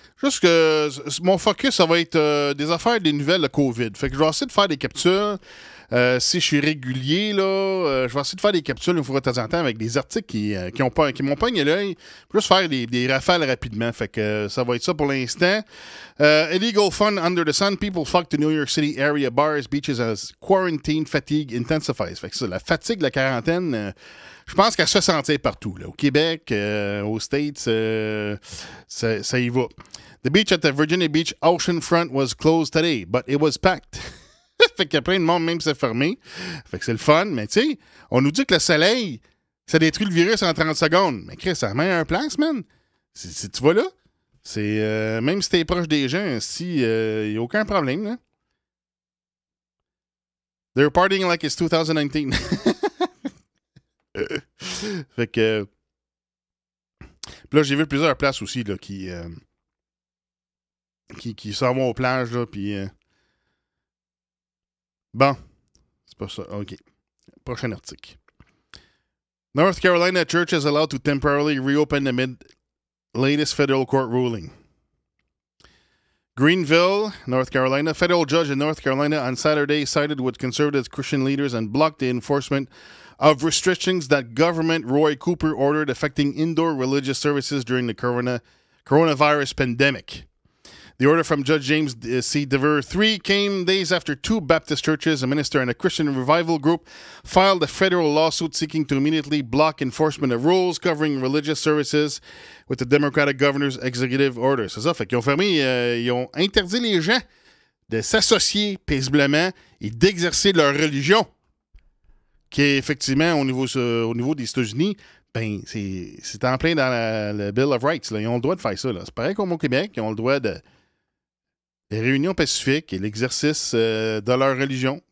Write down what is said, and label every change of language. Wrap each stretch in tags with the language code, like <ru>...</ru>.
<fr>Juste que mon focus, ça va être des affaires, des nouvelles de COVID. Fait que je vais essayer de faire des capsules. Si je suis régulier, là, je vais essayer de faire des capsules une fois de temps en temps avec des articles qui m'ont pogné l'œil. Juste faire des rafales rapidement. Fait que ça va être ça pour l'instant.</fr> <en>Illegal fun under the sun. People flock to New York City area bars, beaches as quarantine fatigue intensifies.</en> <fr>Fait que ça, la fatigue de la quarantaine, je pense qu'elle se fait sentir partout. Là. Au Québec, aux States, ça y va.</fr> <en>The beach at the Virginia Beach oceanfront was closed today, but it was packed.</en> <fr>Fait qu'il y a plein de monde, même si c'est fermé. Fait que c'est le fun. Mais tu sais, on nous dit que le soleil, Ça détruit le virus en 30 secondes. Mais Chris, ça met un place, man. Si tu vas là, c'est même si t'es proche des gens, il n'y a aucun problème, là.</fr> <en>They're partying like it's 2019.</en> <fr>Fait que... Puis là, j'ai vu plusieurs places aussi là, qui s'en vont aux plages, là, puis... Bon, c'est pas ça. OK. Prochain article.</fr> <en>North Carolina church is allowed to temporarily reopen amid latest federal court ruling. Greenville, North Carolina. Federal judge in North Carolina on Saturday sided with conservative Christian leaders and blocked the enforcement of restrictions that government Roy Cooper ordered affecting indoor religious services during the coronavirus pandemic. The order from Judge James C. Dever III came days after two Baptist churches, a minister and a Christian revival group, filed a federal lawsuit seeking to immediately block enforcement of rules covering religious services with the Democratic governor's executive order.</en> <fr>C'est ça, fait qu'ils ont fermé, ils ont interdit les gens de s'associer paisiblement et d'exercer leur religion, qui est effectivement au niveau des États-Unis, ben c'est en plein dans le Bill of Rights. Là. Ils ont le droit de faire ça. Là. C'est pareil comme au Québec, ils ont le droit de les réunions pacifiques et l'exercice de leur religion.</fr>